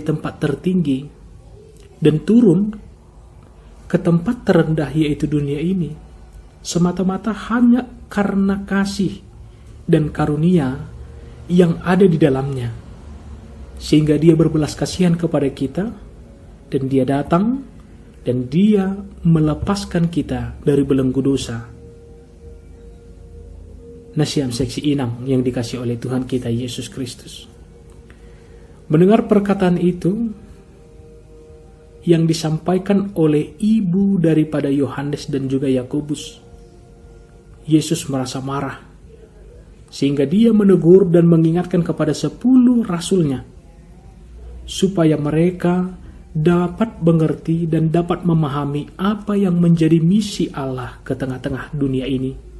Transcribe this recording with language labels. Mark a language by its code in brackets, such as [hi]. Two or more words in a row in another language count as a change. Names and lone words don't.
[id] tempat tertinggi dan turun ke tempat terendah yaitu dunia ini semata-mata hanya karena kasih dan karunia yang ada di dalamnya, sehingga dia berbelas kasihan kepada kita dan dia datang dan dia melepaskan kita dari belenggu dosa. Nasiam seksi inang yang dikasih oleh Tuhan kita Yesus Kristus. Mendengar perkataan itu yang disampaikan oleh ibu daripada Yohanes dan juga Yakobus, Yesus merasa marah sehingga dia menegur dan mengingatkan kepada 10 rasulnya supaya mereka dapat mengerti dan dapat memahami apa yang menjadi misi Allah ke tengah-tengah dunia ini.